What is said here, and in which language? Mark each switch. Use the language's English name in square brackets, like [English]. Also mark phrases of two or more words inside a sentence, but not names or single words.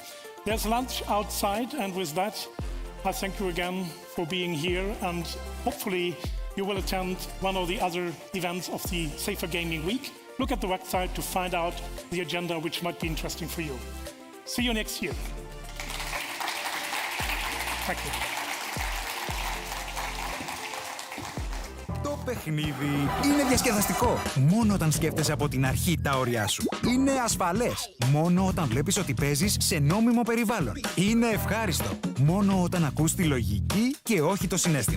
[English] There's lunch outside, and with that, I thank you again for being here, and hopefully you will attend one or the other events of the Safer Gaming Week. Look at the website to find out the agenda which might be interesting for you. See you next year. Thank you. [Greek] Το παιχνίδι είναι διασκεδαστικό μόνο όταν σκέφτεσαι από την αρχή τα όρια σου. Είναι ασφαλές μόνο όταν βλέπεις ότι παίζεις σε νόμιμο περιβάλλον. Είναι ευχάριστο μόνο όταν ακούς τη λογική και όχι το συναίσθημα.